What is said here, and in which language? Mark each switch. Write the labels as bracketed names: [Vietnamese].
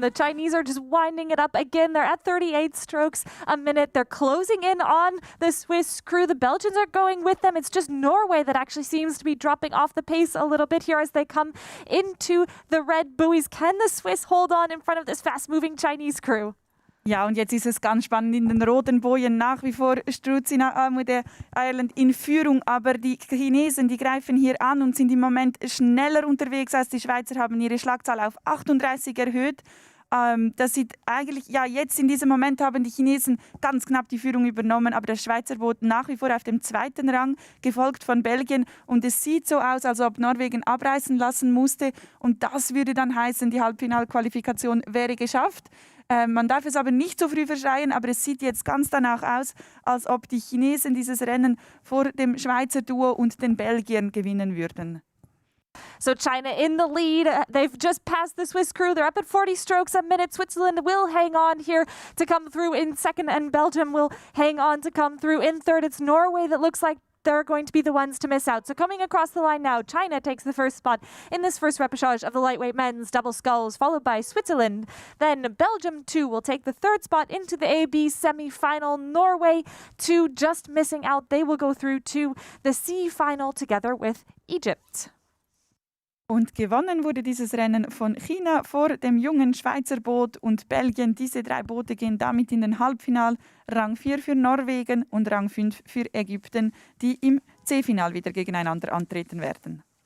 [English] The Chinese are just winding it up again. They're at 38 strokes a minute. They're closing in on the Swiss crew. The Belgians are going with them. It's just Norway that actually seems to be dropping off the pace a little bit here as they come into the red buoys. Can the Swiss hold on in front of this fast-moving Chinese crew? [German] Ja, und jetzt ist es ganz spannend in den roten Bojen. Nach wie vor Struzina Almude Ireland in Führung, aber die Chinesen, die greifen hier an und sind im Moment schneller unterwegs als die Schweizer, haben ihre Schlagzahl auf 38 erhöht. Das sieht eigentlich, ja, jetzt in diesem Moment haben die Chinesen ganz knapp die Führung übernommen, aber das Schweizer Boot nach wie vor auf dem 2. Rang, gefolgt von Belgien, und es sieht so aus, als ob Norwegen abreißen lassen musste, und das würde dann heißen, die Halbfinalqualifikation wäre geschafft. Man darf es aber nicht so früh verschreien, aber es sieht jetzt ganz danach aus, als ob die Chinesen dieses Rennen vor dem Schweizer Duo und den Belgiern gewinnen würden. [English] So China in the lead. They've just passed the Swiss crew. They're up at 40 strokes a minute. Switzerland will hang on here to come through in second, and Belgium will hang on to come through in third. It's Norway that looks like they're going to be the ones to miss out. So coming across the line now, China takes the first spot in this first repechage of the lightweight men's double sculls, followed by Switzerland. Then Belgium, too, will take the third spot into the AB semi-final. Norway, too, just missing out. They will go through to the C final together with Egypt. [German] Und gewonnen wurde dieses Rennen von China vor dem jungen Schweizer Boot und Belgien. Diese 3 Boote gehen damit in den Halbfinal. Rang 4 für Norwegen und Rang 5 für Ägypten, die im C-Final wieder gegeneinander antreten werden.